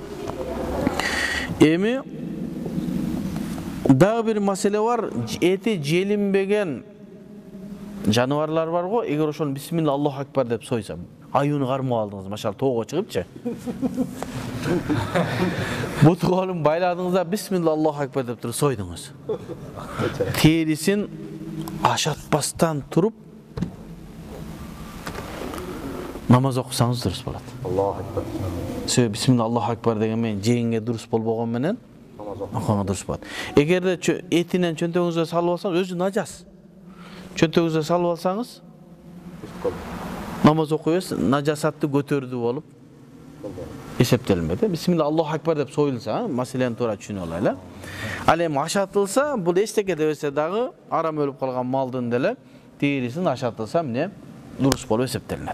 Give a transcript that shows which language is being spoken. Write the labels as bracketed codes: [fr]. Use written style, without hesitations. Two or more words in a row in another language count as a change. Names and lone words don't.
[ky] Эми дагы бир маселе бар, эти желинбеген жаныбарлар бар го, эгер ошону [ar] بسم الله الله أكبر [ky] деп сойсам, аюуну кармап алдыңыз, машал тоого чыгыпчы. Бут колун байладыңыз, [ar] بسم الله الله أكبر [ky] деп туруп сойдуңуз. Терисин ашатпастан туруп намаз окусаңыз дурус болот. [ar] الله أكبر. [ky] Себеби [ar] بسم الله الله أكبر [ky] деген менен жеңге дурус болбогон менен окуганга дурус болот. Эгерде этинен чөнтөгүңүзгө салып алсаңыз, өзү нажас. Чөнтөгүңүзгө салып алсаңыз, намаз окуйсуз, нажасатты көтөрдү болуп эсептелинбейт. [ar] بسم الله الله أكبر [ky] деп союлса, маселени туура түшүнүп алайлы. Ал эми ашатылса, бул эчтеке дебесе дагы арам өлүп калган малдын деле терисин ашатылса, эмне дурус болуп эсептелинет.